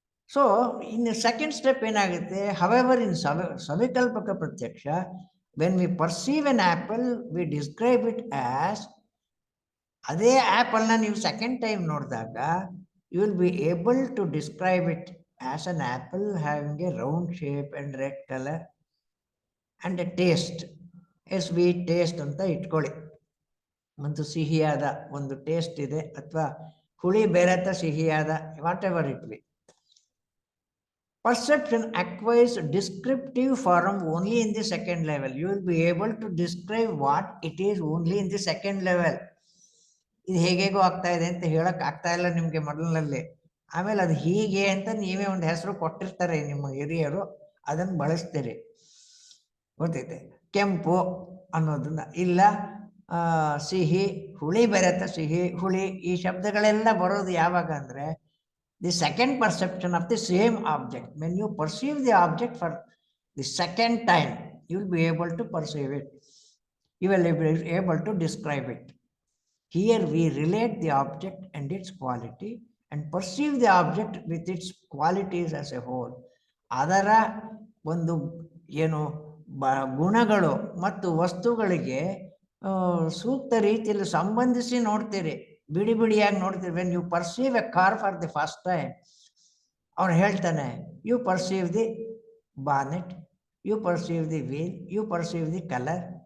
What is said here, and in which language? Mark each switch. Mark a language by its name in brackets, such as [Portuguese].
[English] so in second step ಏನಾಗುತ್ತೆ, however in ಸವಿಕಲ್ಪಕ ಪ್ರತ್ಯಕ್ಷ, when we perceive an apple we describe it as, [Kannada] ಅದೇ ಆ್ಯಪಲ್ನ ನೀವು second time ನೋಡಿದಾಗ [English] you will be able to describe it as an apple having a round shape and red colour and a taste, a sweet taste [Kannada] ಅಂತ ಇಟ್ಕೊಳ್ಳಿ. ಒಂದು ಸಿಹಿಯಾದ ಒಂದು taste ಇದೆ, ಅಥವಾ ಹುಳಿ ಬೆರೆತ ಸಿಹಿಯಾದ, [English] Whatever it be. Perception acquires descriptive form only in the second level. You will be able to describe what it is only in the second level. [Kannada] ಇದು ಹೇಗೇಗೋ ಆಗ್ತಾ ಇದೆ ಅಂತ ಹೇಳಕ್ ಆಗ್ತಾ ಇಲ್ಲ ನಿಮ್ಗೆ ಮೊದಲಿನಲ್ಲಿ. ಆಮೇಲೆ ಅದು ಹೀಗೆ ಅಂತ ನೀವೇ ಒಂದು ಹೆಸರು ಕೊಟ್ಟಿರ್ತಾರೆ ನಿಮ್ಮ ಹಿರಿಯರು, ಅದನ್ನು ಬಳಸ್ತೀರಿ. ಗೊತ್ತೈತೆ, ಕೆಂಪು ಅನ್ನೋದನ್ನ, ಇಲ್ಲ ಸಿಹಿ, ಹುಳಿ ಬೆರೆತ ಸಿಹಿ, ಹುಳಿ, ಈ ಶಬ್ದಗಳೆಲ್ಲ ಬರೋದು ಯಾವಾಗ ಅಂದ್ರೆ [English] the second perception of the same object. When you perceive the object for the second time, you will be able to perceive it. You will be able to describe it. Here we relate the object and its quality and perceive the object with its qualities as a whole. [Kannada] ಅದರ ಒಂದು ಏನು ಗುಣಗಳು ಮತ್ತು ವಸ್ತುಗಳಿಗೆ ಸೂಕ್ತ ರೀತಿಯಲ್ಲಿ ಸಂಬಂಧಿಸಿ ನೋಡ್ತೀರಿ, ಬಿಡಿ ಬಿಡಿಯಾಗಿ ನೋಡ್ತೀರಿ. [English] when you perceive a car for the first time, [Kannada] ಅವನು ಹೇಳ್ತಾನೆ, [English] You perceive the bonnet, you perceive the wheel, you perceive the colour.